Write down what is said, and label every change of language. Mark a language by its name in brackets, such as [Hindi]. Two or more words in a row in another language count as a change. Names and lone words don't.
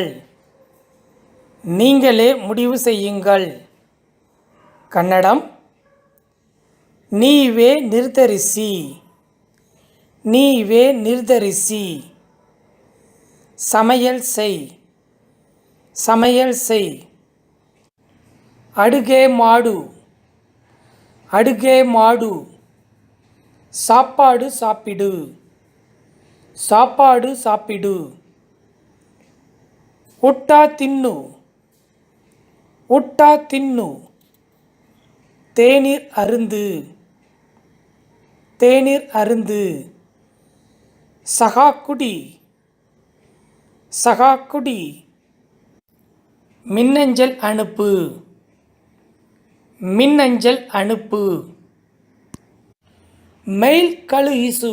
[Tamil] நீங்களே முடிவு செய்யுங்கள். [Kannada] கன்னடம் ನೀವೇ ನಿರ್ಧರಿಸಿ. ನೀವೇ ನಿರ್ಧರಿಸಿ. [Tamil] சமையல் செய். சமையல் செய். [Kannada] ಅಡುಗೆ ಮಾಡು. ಅಡುಗೆ ಮಾಡು. [Tamil] சாப்பாடு சாப்பிடு. சாப்பாடு சாப்பிடு. [Kannada] ಊಟ ತಿನ್ನು. ಊಟ ತಿನ್ನು. [Tamil] தேநீர் அருந்து. தேநீர் அருந்து. சகா குடி. சகா குடி. மின்னஞ்சல் அனுப்பு. மின்னஞ்சல் அனுப்பு. [Kannada] ಮೇಲ್ ಕಳುಹಿಸು.